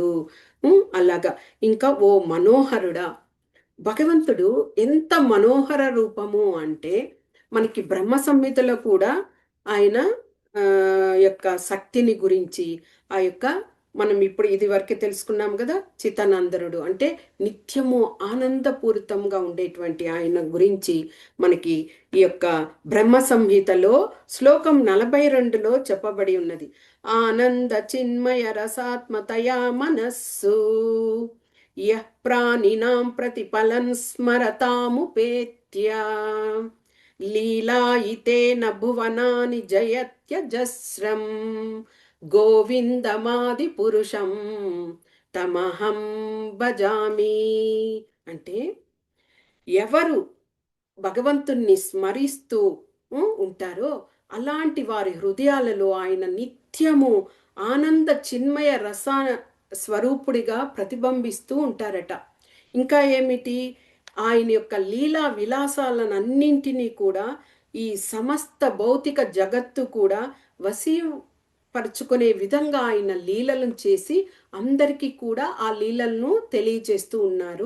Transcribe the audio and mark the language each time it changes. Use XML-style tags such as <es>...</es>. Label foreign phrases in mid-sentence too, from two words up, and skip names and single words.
<te>అలాగా ఇంకా ఓ మనోహరుడా, భగవంతుడు ఎంత మనోహర రూపము అంటే మనకి బ్రహ్మ సంహితలో కూడా ఆయన యొక్క శక్తిని గురించి ఆ యొక్క మనం ఇప్పుడు ఇది వరకే తెలుసుకున్నాం కదా, చితానందనుడు అంటే నిత్యము ఆనందపూరితంగా ఉండేటువంటి ఆయన గురించి మనకి ఈ యొక్క బ్రహ్మ సంహితలో శ్లోకం 42లో చెప్పబడి ఉన్నది.</te> <sa>ఆనంద చిన్మయ రసాత్మతయా మనస్సు యః ప్రాణినాం ప్రతిఫలన్ స్మరతాముపేత్య లీలాయితేన భువనాని జయత్యజస్రం గోవిందమాది పురుషం తమహం భజామి</sa> <te>అంటే ఎవరు భగవంతుణ్ణి స్మరిస్తూ ఉంటారో అలాంటి వారి హృదయాలలో ఆయన నిత్యము ఆనంద చిన్మయ రస స్వరూపుడిగా ప్రతిబింబిస్తూ ఉంటారట. ఇంకా ఏమిటి, ఆయన యొక్క లీలా విలాసాలన్నింటినీ కూడా ఈ సమస్త భౌతిక జగత్తు కూడా వశీపరుచుకునే విధంగా ఆయన లీలలను చేసి అందరికీ కూడా ఆ లీలలను తెలియజేస్తూ ఉన్నారు.</te>